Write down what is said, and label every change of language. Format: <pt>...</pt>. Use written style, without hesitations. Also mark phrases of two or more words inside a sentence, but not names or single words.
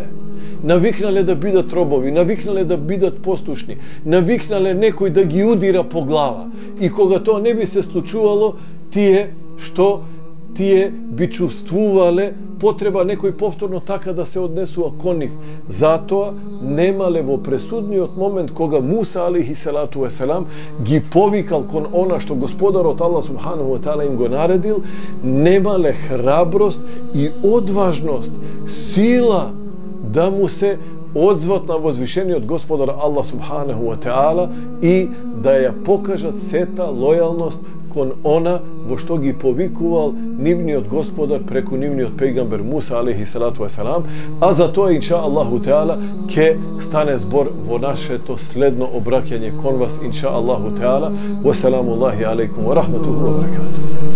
<mk>Навикнале да бидат робови, навикнале да бидат послушни, навикнале некој да ги удира по глава. И кога тоа не би се случувало, тие би чувствувале потреба некој повторно така да се однесува кон нив. Затоа немале во пресудниот момент кога Муса</mk> <ar>عليه الصلاة والسلام</ar> <mk>ги повикал кон она што Господарот</mk> <ar>الله سبحانه و</ar> <mk>таала им го наредил, немале храброст и одважност, сила да му се одзват на возвишениот Господар</mk> <ar>الله سبحانه وتعالى</ar> <mk>и да ја покажат сета лојалност кон она во што ги повикувал нивниот Господар преку нивниот пејгамбер Муса</mk> <ar>عليه الصلاة والسلام,</ar> <mk>а за тоа</mk> <ar>إن شاء الله تعالى</ar> <mk>ќе стане збор во нашето следно обраќање кон вас</mk> <ar>إن شاء الله تعالى. والسلام عليكم ورحمة الله وبركاته.</ar>